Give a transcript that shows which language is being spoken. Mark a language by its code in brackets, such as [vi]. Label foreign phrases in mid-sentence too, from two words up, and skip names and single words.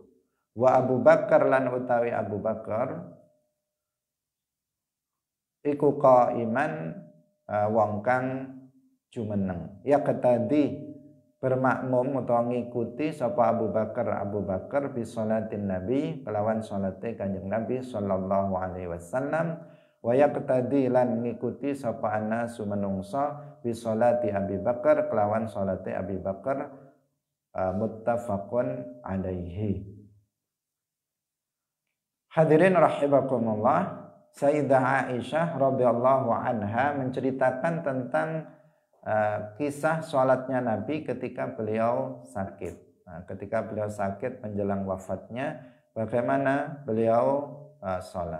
[jv] Wa Abu Bakar lan utawi Abu Bakar iku qaiman wong kang jumeneng. Ya ketadi bermakmum utawa ngikuti sapa Abu Bakar [ar] بصلاة النبي [jv] kelawan salate Kanjeng Nabi [ar] صلى الله عليه وسلم, ويقتدي [jv] lan ngikuti sapa anasu menungsa [ar] بصلاة أبي بكر [jv] kelawan salate Abi Bakar, [ar] متفق عليه. حاضرين رحمكم الله, [id] Sayyidah Aisyah [ar] رضي الله عنها [id] menceritakan tentang kisah sholatnya Nabi ketika beliau sakit. Ketika beliau sakit menjelang wafatnya, bagaimana beliau sholat.